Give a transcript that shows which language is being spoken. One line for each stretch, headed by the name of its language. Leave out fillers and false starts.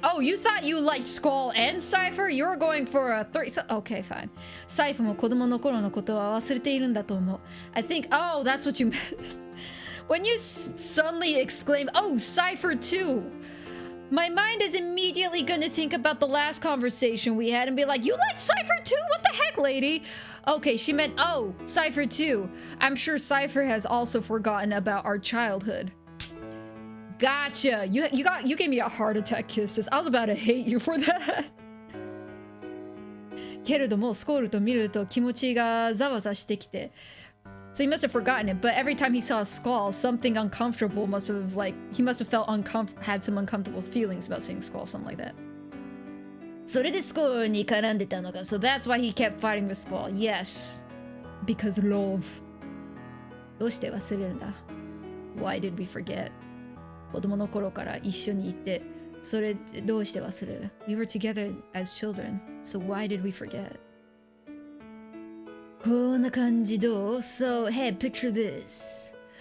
English: Oh, you thought you liked Squall and Cypher? You were going for a 3. So, okay, fine.
Japanese: Cypher も子供の頃のことは忘れているんだと思う.
English: I think, oh, that's what you meant. When you suddenly exclaim, oh, Cypher too. My mind is immediately gonna think about the last conversation we had and be like, you like Cypher too? What the heck, lady? Okay, she meant, oh, Cypher too. I'm sure Cypher has also forgotten about our childhood. Gotcha. You gave me a heart attack, Kisses. I was about to hate you for that.
Japanese: けれども、スコールと見ると気持ちがざわざしてきて。
English: So he must have forgotten it, but every time he saw a Squall, something uncomfortable must have, like, he must have felt had some uncomfortable feelings about seeing Squall, something like that.
Japanese: それでスコールに絡んでたのか.
English: So that's why he kept fighting with Squall. Yes. Because love.
Japanese: どうして忘れるんだ?
English: Why did we forget?
Japanese: 子供の頃から一緒にいて、それどうして忘れる?
English: We were together as children, so why did we forget?
Japanese: こんな感じどう?
English: So, hey, picture this.